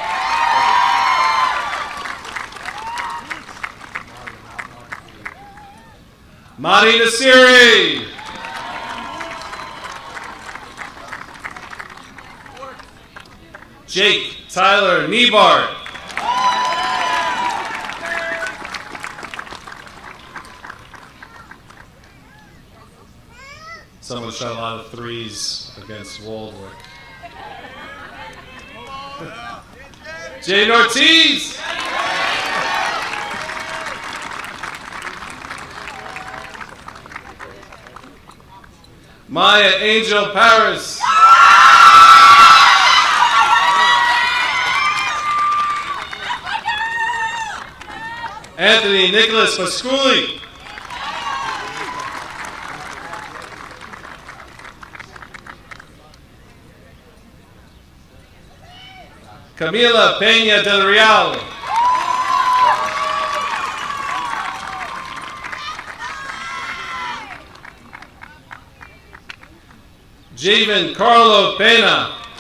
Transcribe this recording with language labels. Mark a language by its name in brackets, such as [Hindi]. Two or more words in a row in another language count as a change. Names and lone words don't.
[English] Madi Nasiri. Jake Tyler Nebart. Someone shot a lot of threes against Waldwick. Jane Ortiz. Maya Angel Paris. Anthony Nicholas Pasculi. Camila Peña del Real. Javen Carlo Pena.